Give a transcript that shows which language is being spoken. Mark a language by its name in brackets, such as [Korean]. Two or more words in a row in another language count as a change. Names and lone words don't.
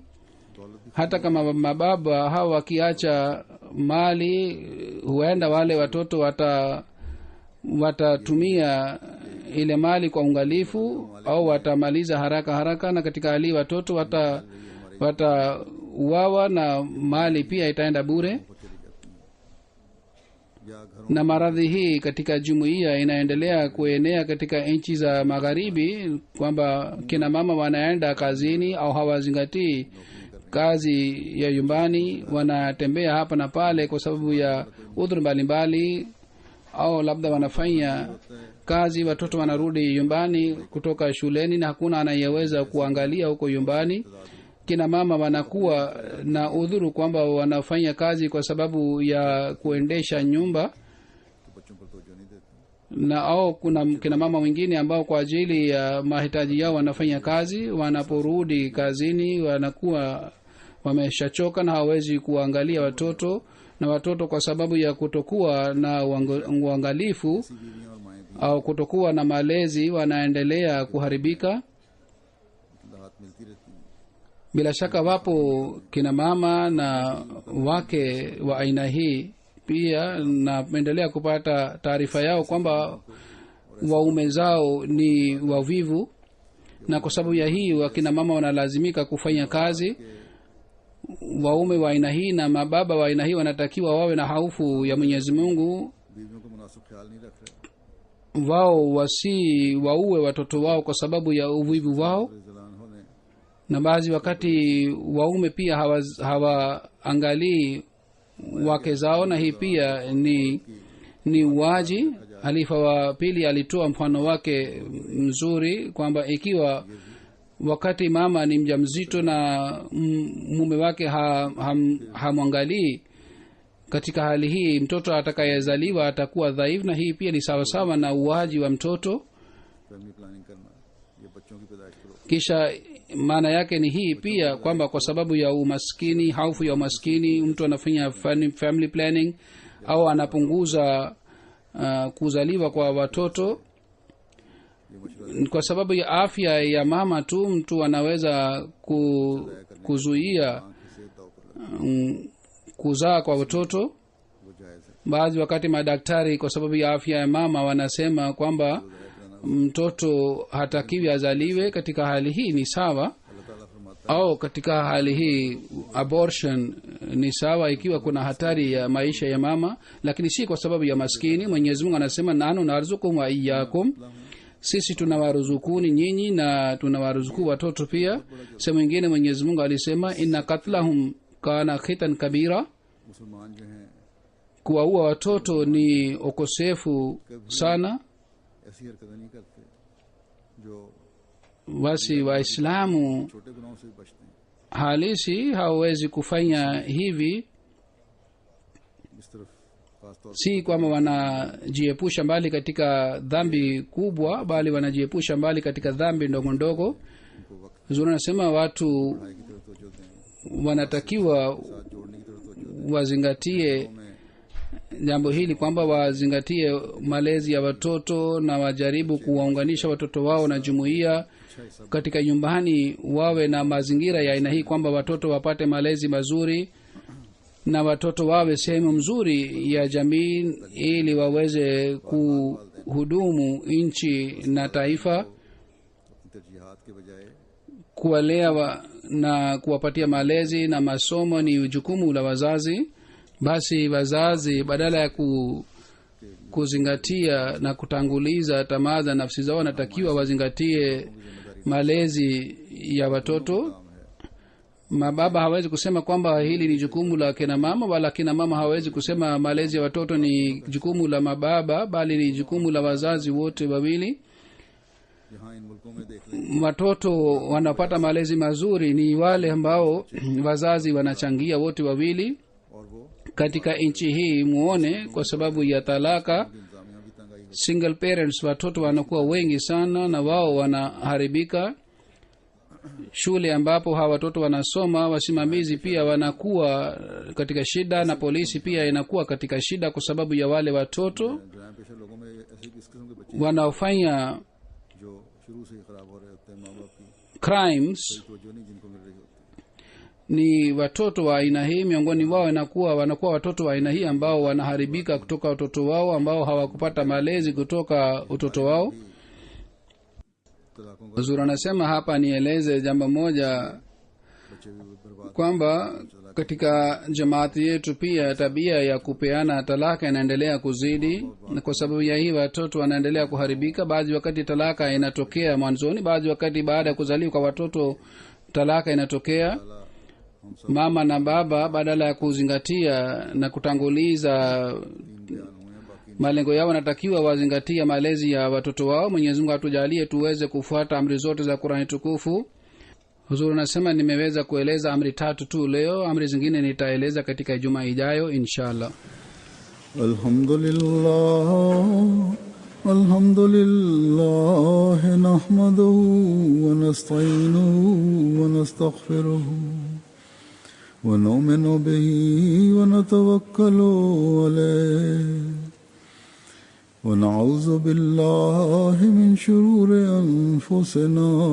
[Swahili] Hata kama mababa hawa wakiacha mali, huenda wale watoto watatumia ile mali kwa ungalifu au watamaliza haraka haraka, na katika hali watoto watauawa na mali pia itaenda bure. [Urdu] یا گھروں [Swahili] Na maradhi hii katika jumuiya inaendelea kuenea katika nchi za magharibi, kwamba kina mama wanaenda kazini au hawazingatii kazi ya nyumbani, wanatembea hapa na pale kwa sababu ya udhuru mbalimbali, au labda wanafanya kazi, watoto wanarudi nyumbani kutoka shuleni na hakuna anayeweza kuangalia huko nyumbani. Kina mama wanakuwa na udhuru kwamba wanafanya kazi kwa sababu ya kuendesha nyumba, [Urdu] تو بچوں پر توجہ نہیں دیتے. [Swahili] na au kuna kina mama wengine ambao kwa ajili ya mahitaji yao wanafanya kazi. Wanaporudi kazini wanakuwa wameshachoka na hawawezi kuangalia watoto, na watoto kwa sababu ya kutokuwa na uangalifu [Urdu] بیویاں اور مائیں بھی [Swahili] au kutokuwa na malezi wanaendelea kuharibika. [Urdu] راحت ملتی رہتی ہیں. [Swahili] Bila shaka wapo kina mama na wake wa aina hii pia, na endelea kupata taarifa yao kwamba waume zao ni wavivu, na kwa sababu ya hii wakina mama wanalazimika kufanya kazi. Waume wa aina hii na mababa wa aina hii wanatakiwa wawe na hofu ya Mwenyezi Mungu, [Urdu] بیویوں کا مناسب خیال نہیں رکھ رہے. [Swahili] wao waue watoto wao kwa sababu ya uvivu wao. [Urdu] ذلان ہونے [Swahili] Na baadhi wakati waume pia hawaangalii wake zao, na hii pia ni uwaji. Halifa wa pili alitoa mfano wake mzuri kwamba ikiwa wakati mama ni mjamzito na mume wake hamwangalii, katika hali hii mtoto atakayezaliwa atakuwa dhaifu, na hii pia ni sawasawa na uwaji wa mtoto. [English] family planning [Urdu] کرنا، یہ بچوں کی پیدائش کو روکنا. [Swahili] Kisha maana yake ni hii pia kwamba kwa sababu ya umaskini, hofu ya umaskini, mtu anafanya [English] family planning [Swahili] au anapunguza kuzaliwa kwa watoto. Kwa sababu ya afya ya mama tu mtu anaweza kuzuia kuzaa kwa watoto. [Urdu] وہ جائز ہے. [Swahili] Baadhi wakati madaktari kwa sababu ya afya ya mama wanasema kwamba mtoto hatakiwi azaliwe. Katika hali hii ni sawa, [Urdu] اللہ تعالیٰ [Swahili] au katika hali hii abortion ni sawa ikiwa kuna hatari ya maisha ya mama, lakini si kwa sababu ya maskini. Mwenyezi Mungu anasema [Arabic] نحن نرزقكم وإياكم, [Swahili] sisi tunawaruzukuni nyinyi na tunawaruzuku watoto pia. Sehemu nyingine Mwenyezi Mungu alisema [Arabic] إن قتلهم كان خطئا كبيرا, [Urdu] مسلمان جو ہیں [Swahili] kuwaua watoto ni ukosefu sana. [Urdu] ایسی حرکتیں نہیں کرتے جو [Swahili] Basi Waislamu [Urdu] چھوٹے گناہوں سے بھی بچتے ہیں. [Swahili] halisi hawawezi kufanya hivi, [Urdu] اس طرف خاص طور [Swahili] si kwamba wanajiepusha mbali katika dhambi kubwa, bali wanajiepusha mbali katika dhambi ndogo ndogo. [Urdu] ان کو وقت [Swahili] Zuri anasema watu [Urdu] پڑھائی کی طرف توجہ دیں, [Swahili] wanatakiwa [Urdu] ساتھ جوڑنے کی طرف توجہ [Swahili] wazingatie [Urdu] دیں. میں [Swahili] jambo hili kwamba wazingatie malezi ya watoto na wajaribu kuwaunganisha watoto wao na jumuiya [Urdu] اچھا حصہ [Swahili] katika nyumbani, wawe na mazingira ya aina hii kwamba watoto wapate malezi mazuri na watoto wawe sehemu mzuri ya jamii ili waweze kuhudumu nchi na taifa. [Urdu] اپنی ترجیحات کے بجائے [Swahili] Kuwalea na kuwapatia malezi na masomo ni jukumu la wazazi. Basi wazazi badala ya kuzingatia na kutanguliza tamaa za nafsi zao, wanatakiwa wazingatie malezi ya watoto. Mababa hawezi kusema kwamba hili ni jukumu la kina mama, wala kina mama hawezi kusema malezi ya watoto ni jukumu la mababa, bali ni jukumu la wazazi wote wawili. [Urdu] یہاں ان ملکوں میں دیکھ لیں [Swahili] Watoto wanapata malezi mazuri ni wale ambao wazazi wanachangia wote wawili. [Urdu] اور وہ [Swahili] Katika nchi hii muone, kwa sababu ya talaka, [Urdu] انتظامیہ بھی تنگ آئی ہو [English] single parents, [Swahili] watoto wanakuwa wengi sana na wao wanaharibika. Shule ambapo hawa watoto wanasoma, wasimamizi pia wanakuwa katika shida na polisi pia inakuwa katika shida kwa sababu ya wale watoto [Urdu] جرائم پیشہ لوگوں میں ایسے اس قسم کے بچے [Swahili] wanaofanya [Urdu] جو شروع سے ہی خراب ہو رہے ہوتے ہیں، ماں باپ کی [Swahili] crimes. [Urdu] توجہ نہیں جن کو مل رہی ہوتی. [Swahili] Ni watoto wa aina hii, miongoni wao wanakuwa watoto wa aina hii ambao wanaharibika kutoka utoto wao, ambao hawakupata malezi kutoka utoto wao. [Urdu] طلاقوں کا [Swahili] Huzur anasema hapa nieleze jambo moja [Urdu] بچے بھی برباد [Swahili] kwamba katika jamaati yetu pia tabia ya kupeana talaka inaendelea kuzidi, na kwa sababu ya hii watoto wanaendelea kuharibika. Baadhi wakati talaka inatokea mwanzoni, baadhi wakati baada ya kuzaliwa kwa watoto talaka inatokea. [Urdu] ہم سب [Swahili] Mama na baba badala ya kuzingatia na kutanguliza [Urdu] بیان ہوئے ہیں، باقی [Swahili] malengo yao, wanatakiwa wazingatia malezi ya watoto wao. Mwenyezi Mungu atujalie tuweze kufuata amri zote za Qur'ani tukufu. Huzuri anasema nimeweza kueleza amri 3 tu leo, amri zingine nitaeleza katika Ijumaa ijayo inshallah. [Arabic] الحمد لله نحمده ونستعينه ونستغفره ونؤمن به ونتوكل عليه ونعوذ بالله من شرور أنفسنا